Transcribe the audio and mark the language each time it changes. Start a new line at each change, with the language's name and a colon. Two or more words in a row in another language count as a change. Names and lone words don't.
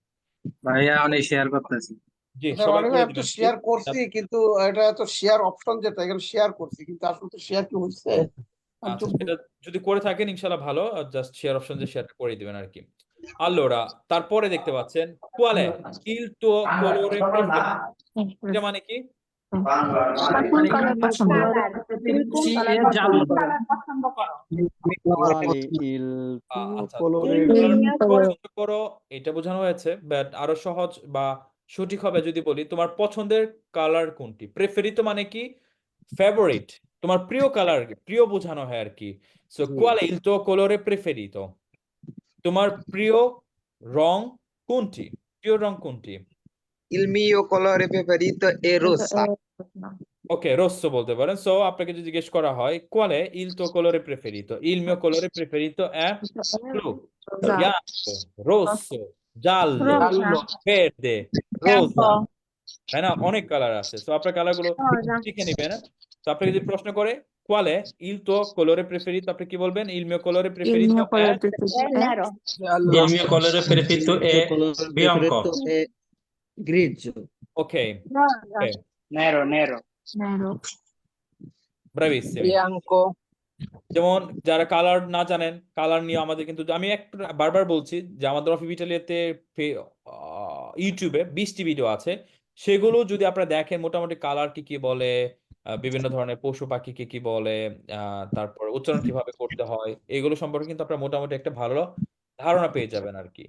Bangla: ভাইয়া অনেক শেয়ার করতেছি। জি সবাই করে আমি তো দিবেন শেয়ার
English: please।
Bangla: করছি, কিন্তু এটা তো শেয়ার অপশন যেটা এখানে শেয়ার করছি, কিন্তু আসলে তো শেয়ার কি হচ্ছে? আচ্ছা, এটা যদি করে থাকেন ইনশাআল্লাহ ভালো, জাস্ট শেয়ার অপশন যে শেয়ার করে দিবেন আর কি।
Italian: allora
Bangla: তারপরে দেখতে পাচ্ছেন
Italian: qual è il tuo colore preferito,
Bangla: এটা মানে কি? কোন কালার পছন্দ জি, এ জানো পছন্দ করো? আচ্ছা,
Italian: colore
Bangla: কোন কালার পছন্দ করো এটা বোঝানো হয়েছে, বাট আরো সহজ বা সঠিক হবে যদি বলি তোমার পছন্দের কালার কোনটি। প্রেফেরিতো মানে কি ফেভারিট, তোমার প্রিয় কালার, প্রিয় বোঝানো হয় আর কি।
Italian: সো qual è il tuo colore preferito,
Bangla: তোমার প্রিয় রং কোনটি, প্রিয় রং কোনটি?
Italian: Il mio colore preferito è rossa.
Bangla: ওকে, রোসো বলতে পারেন। সো আপনাকে যদি জিজ্ঞেস করা হয়
Italian: qual è il tuo colore preferito, il mio colore preferito è blu, bianco, rosso, giallo, verde, rosa,
Bangla: তাই না? অনেক কালার আছে। তো আপনার কালার গুলো শিখে নেবেন। তো আপনাকে যদি প্রশ্ন করে
Italian: qual è il tuo colore preferito,
Bangla: আপনি কি বলবেন?
Italian: il mio colore il preferito mio è colore preferito è nero Il mio colore preferito è bianco. grigio.
English: ok, ok,
Italian: Nero, nero. nero bravissimi। Bianco.
Bangla: যেমন যারা কালার না জানেন, কালার নিয়ে আমাদের কিন্তু আমি বারবার বলছি যে আমাদের অফিস ইটালিতে ইউটিউবে 20টি ভিডিও আছে, সেগুলো যদি আপনারা দেখেন মোটামুটি কালার কি কি বলে, বিভিন্ন ধরনের পশু পাখিকে কি বলে, তারপর উচ্চারণ কিভাবে করতে হয়, এগুলো সম্পর্কে কিন্তু আপনারা মোটামুটি একটা ভালো ধারণা পেয়ে যাবেন আর কি।